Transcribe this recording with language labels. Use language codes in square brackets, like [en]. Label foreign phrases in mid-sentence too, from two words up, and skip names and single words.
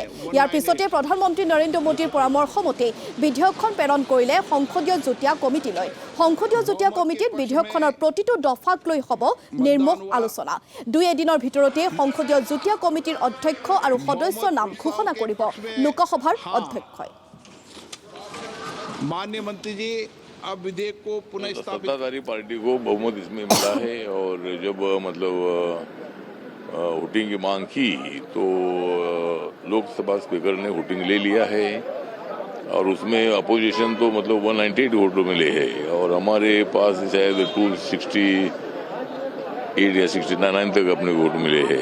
[as] ইয়াৰ পিছতে প্ৰধানমন্ত্ৰী নৰেন্দ্ৰ মোদীৰ পৰামৰ্শ মতে বিধেয়কখন প্ৰেৰণ কৰিলে সংসদীয় যুটীয়া কমিটিলৈ। সংসদীয় যুটীয়া কমিটিত বিধেয়কখনৰ প্ৰতিটো দফাক লৈ হ'ব নিৰ্মোহ আলোচনা। দুই এদিনৰ ভিতৰতে সংসদীয় যুটীয়া কমিটিৰ অধ্যক্ষ আৰু সদস্যৰ নাম ঘোষণা কৰিব লোকসভাৰ অধ্যক্ষই। [hi] माननीय मंत्री जी, अब विधेयक को पुनः स्थापित सत्ताधारी पार्टी को बहुमत इसमें मिला है और जब वोटिंग की मांग की तो लोकसभा स्पीकर ने वोटिंग ले लिया है और उसमें अपोजिशन तो 198 वोट मिले हैं और हमारे पास शायद 268 या 69 तक अपने वोट मिले हैं।